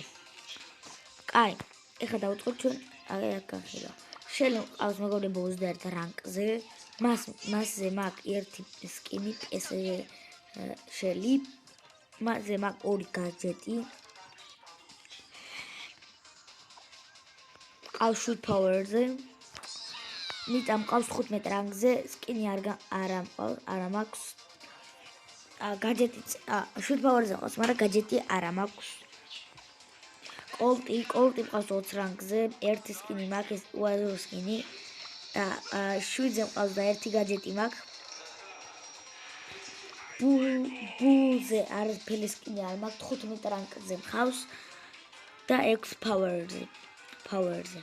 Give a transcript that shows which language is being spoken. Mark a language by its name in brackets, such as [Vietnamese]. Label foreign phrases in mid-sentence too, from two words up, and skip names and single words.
[Georgian] კაი, ეხლა დავუწყოთ ჩვენ აგერ განხილვა. შელი ყავს მეგობრებო 21 რანკზე, მასზე მაქვს ერთი სკინი შელი, მასზე მაქვს ორი გაჯეტი. ყავს [English] shoot power- [Georgian] ზე. ნიტა მყავს 15 რანგზე, სკინი არა მაქვს. გაჯეტი [English] shoot power- [Georgian] ზე ყავს, მაგრამ გაჯეტი არა მაქვს. კოლტი მყავს 20 რანგზე, ერთი სკინი მაქვს, ეს უაზრო სკინი. და 7-ზე მყავს და ერთი გაჯეტი მაქვს. ბულზე არაფერი სკინი არ მაქვს, 15 რანგზე მყავს და 6 power-ზე.